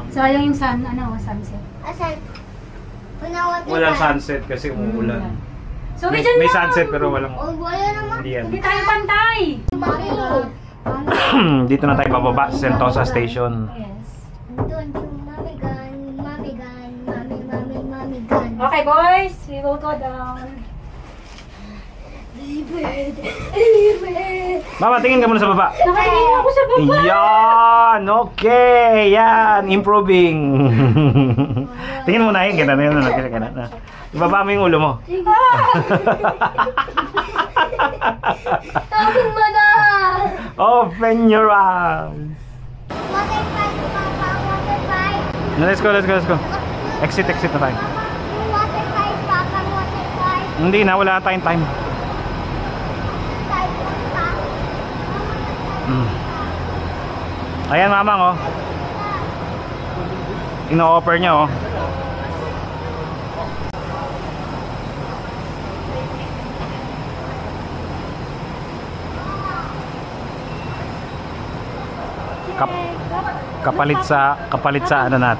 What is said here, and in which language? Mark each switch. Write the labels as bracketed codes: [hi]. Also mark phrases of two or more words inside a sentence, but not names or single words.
[tl] Sayang yung sunset. Asan? Unawat na Walang tayo. sunset kasi umuulan. So, May, dyan may lang. sunset pero walang... Oh, wala naman. Hindi yan. Hindi tayo pantay. Mami. Dito na tayo bababa sa Sentosa Station. Yes. Doon yung mami gun, mami gun, mami gun. [en] Okay, boys. We will go down. [tl] Mama, tingin ka muna sa baba. Nakatingin ako sa baba. Yan! Okay! Yan! Improving! Tingin mo na yun. Kita na yun. Kita na. Ibaba mo yung ulo mo. Tapos mo na! [en] Open your eyes. Water fight, papa, water fight. Let's go, let's go, let's go. [tl] Exit na tayo. [en] Water fight, papa, water fight. [tl] Hindi na, wala na tayong time. Tayo punta. Ayan, mamang, oh. Ino-offer niya, oh. Kapalit sa ano natin.